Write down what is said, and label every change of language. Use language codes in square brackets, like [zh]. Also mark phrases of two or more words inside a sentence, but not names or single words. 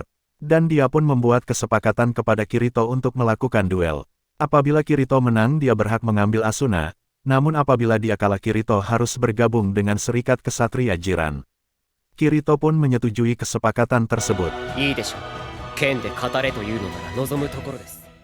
[id] Dan dia pun membuat kesepakatan kepada Kirito untuk melakukan duel. Apabila Kirito menang dia berhak mengambil Asuna. Namun apabila dia kalah Kirito harus bergabung dengan Serikat Kesatria Jiran. Kirito pun menyetujui kesepakatan tersebut. [ja] いいでしょう。剣で語れというのなら望むところです。